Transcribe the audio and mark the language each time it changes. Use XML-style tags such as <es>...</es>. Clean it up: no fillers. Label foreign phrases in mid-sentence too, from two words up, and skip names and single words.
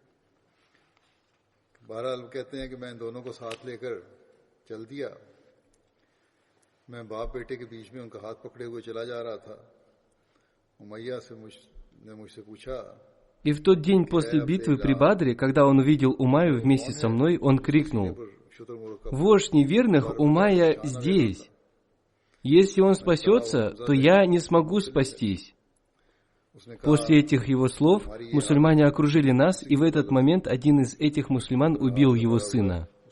<ur>بہرحال کہتے ہیں کہ میں ان دونوں کو ساتھ لے کر چل دیا. میں باپ بیٹے کے بیچ میں ان کا ہاتھ پکڑے ہوئے چلا جا رہا تھا. امیہ نے مجھ سے پوچھا,</ur> <ru>И в тот день после битвы при Бадре, когда он увидел Умайю вместе со мной, он крикнул: «Вождь неверных Умайя здесь. Если он спасется, то я не смогу спастись». После этих его слов мусульмане окружили нас, и в этот момент один из этих мусульман убил его сына.</ru>